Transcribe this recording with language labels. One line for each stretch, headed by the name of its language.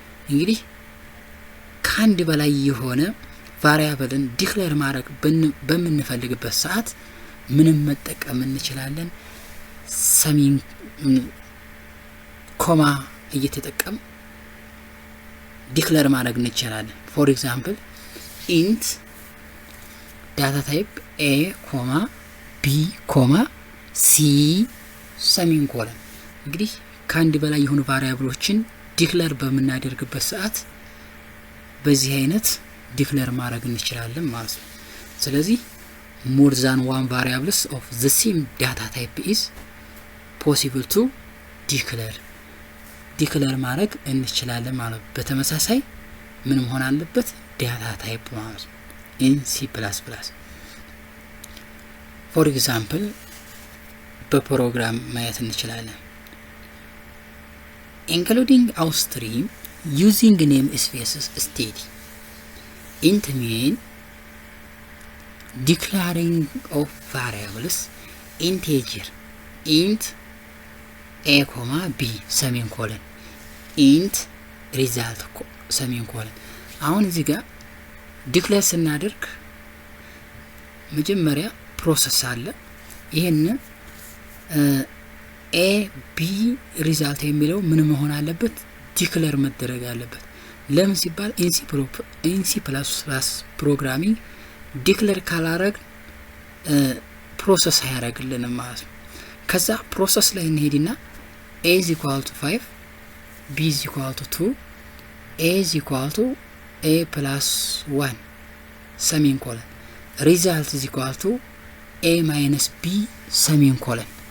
Amharic: እንግዲህ ከአንድ በላይ የሆነ ቫሪያብልን ዲክሌር ማድረግ በምንፈልግበት ሰዓት ምንም መጠቀም እንችላለን? ሰሚን ኮማ እየተጠቀም ዲክሌር ማድረግ እንችላለን።
English: for example, int data type a, b, c semicolon.
Amharic: እንግዲህ ከአንድ በላይ የሆኑ ቫሪያብሎችን ዲክሌር በምናደርግበት ሰዓት በዚህ አይነት ዲክሌር ማድረግ እንችላለን ማለት ነው። ስለዚህ
English: more than one variables of the same data type is possible to declare
Amharic: ማድረግ እንችላለን ማለት ነው። በተመሳሳይ ምን መሆን አለበት? ዳታ ታይፕ ማለት ነው።
English: in C++. for example,
Amharic: በፕሮግራም ማየት እንችላለን።
English: including outstream using name spaces steady. int mean declaring of variables integer int a, b semicolon int result semicolon.
Amharic: አሁን እዚህ ጋር ዲክሌር ስናደርግ መጀመሪያ ፕሮሰስ አለ። ይሄን a b result የሚለው ምን መሆን አለበት? ዲክሌር መደረግ አለበት። ለምን ሲባል
English: in C++
Amharic: ፕሮግራሚንግ ዲክሌር ካላረግ ፕሮሰስ አያረግልንም ማለት ነው። ከዛ ፕሮሰስ ላይ እንሄድና
English: a is equal to 5, b is equal to 2, a is equal to a plus 1 semicolon, result is equal to a minus b semicolon.